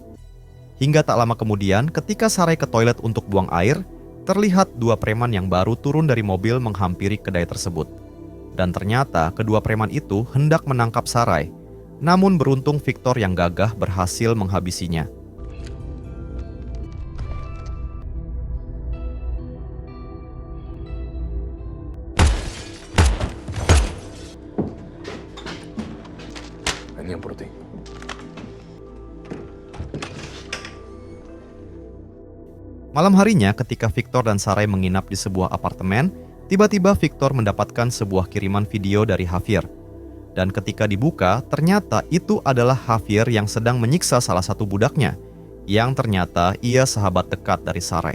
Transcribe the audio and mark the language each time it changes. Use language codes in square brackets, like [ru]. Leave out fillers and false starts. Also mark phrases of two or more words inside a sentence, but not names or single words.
[id] Hingga tak lama kemudian ketika Sarai ke toilet untuk buang air, terlihat dua preman yang baru turun dari mobil menghampiri kedai tersebut. Dan ternyata kedua preman itu hendak menangkap Sarai. Namun beruntung Victor yang gagah berhasil menghabisinya. [es] Venían por ti. [id] Malam harinya ketika Victor dan Sarai menginap di sebuah apartemen, tiba-tiba Victor mendapatkan sebuah kiriman video dari Javier. Dan ketika dibuka, ternyata itu adalah Javier yang sedang menyiksa salah satu budaknya, yang ternyata ia sahabat dekat dari Sarai.